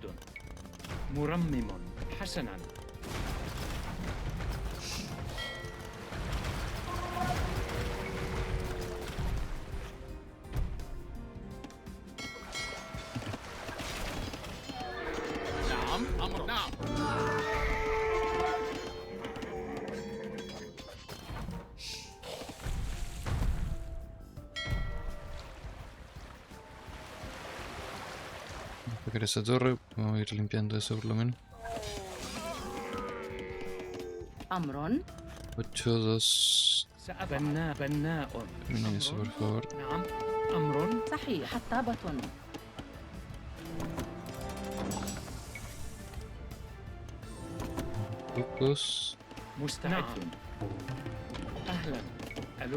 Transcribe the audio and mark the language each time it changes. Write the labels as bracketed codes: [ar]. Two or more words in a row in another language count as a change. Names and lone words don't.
[ar] مرمم. حسنا. نعم أمر نعم. [es] Sacar esa torre. Vamos a ir limpiando eso por lo menos. [ar] أمر. 8, 2. بناء. [es] Terminen eso, por favor. [ar] نعم. أمر. صحيح. حطابة. [es] Pocos. [ar] مستعد. أهلا. ألو.